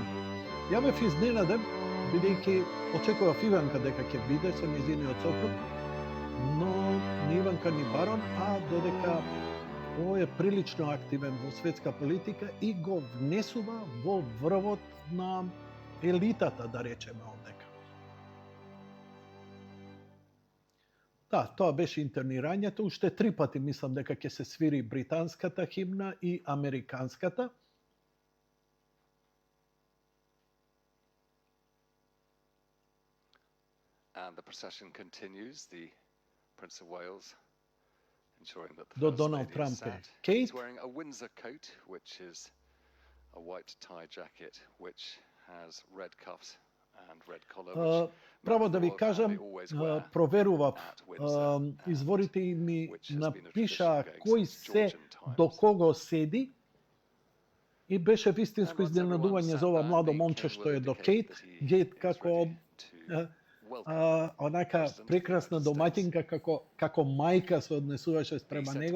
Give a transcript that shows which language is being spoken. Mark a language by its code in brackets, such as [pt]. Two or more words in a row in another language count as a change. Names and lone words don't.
[mk] Ја бев изненаден, бидејќи очекував Иванка дека ќе биде со нејзиниот сопруг, но ни Иванка ни Барон, а додека овој е прилично активен во светска политика и го внесува во врвот на елитата, да речеме овдека. Да, тоа беше интернирањето. Уште 3 пати мислам дека ќе се свири британската химна и американската. [en] And the procession continues. The Prince of Wales ensuring that the [mk] До [en] First Доналд Lady is Трамп sat. [mk] е Кейт. [en] He's wearing a Windsor coat, which is a white tie jacket, which has red cuffs and red collar, which [mk] Право да ви кажам, проверував изворите и ми напишаа кој се до кого седи и беше вистинско изненадување за ова младо момче што е до Кейт. Кейт како онака прекрасна домаќинка, како мајка се однесуваше спрема него.